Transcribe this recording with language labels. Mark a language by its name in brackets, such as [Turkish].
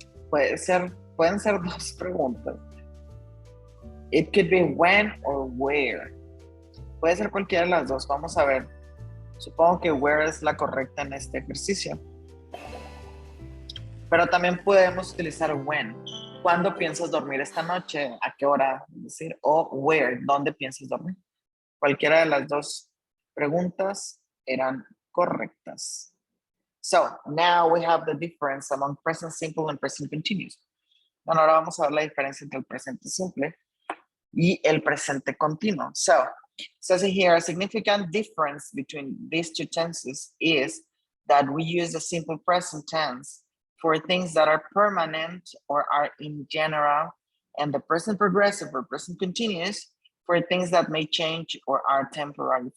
[Spanish] Pueden ser dos preguntas. [English] It could be when or where. [Spanish] Puede ser cualquiera de las dos. Vamos a ver. Supongo que where es la correcta en este ejercicio. Pero también podemos utilizar when. ¿Cuándo piensas dormir esta noche? ¿A qué hora? Es decir, o where, ¿dónde piensas dormir? Cualquiera de las dos preguntas eran correctas. [English] So, now we have the difference among present simple and present continuous. [Spanish] Bueno, ahora vamos a ver la diferencia entre el presente simple y el presente continuo. [English] So, it says here, a significant difference between these two tenses is that we use the simple present tense for things that are permanent or are in general, and the present progressive or present continuous for things that may change or are temporary.